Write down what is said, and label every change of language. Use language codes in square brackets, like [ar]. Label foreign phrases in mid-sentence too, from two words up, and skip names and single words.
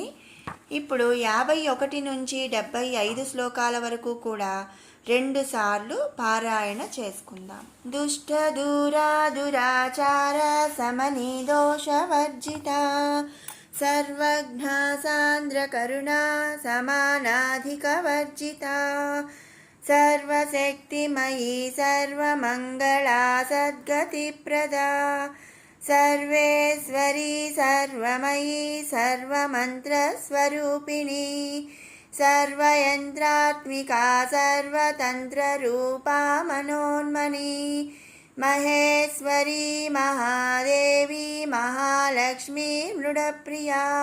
[te] ఇప్పుడు 51 నుంచి 75 శ్లోకాల వరకు కూడా 2 సార్లు పారాయణ చేసుకుందాం. [sa] दुष्ट दूरा दुराचार समनि दोषवर्जित सर्वज्ञ सांद्र करुणा समानाधिक वर्जित सर्वशक्तिमयी सर्वमङ्गला सद्गतिप्रदा सर्वेश्वरी सर्वमयी सर्वमन्त्रस्वरूपिणी सर्वयन्त्रात्मिका सर्वतन्त्ररूपा मनोन्मनी महेश्वरी महादेवी महालक्ष्मी मृडप्रिया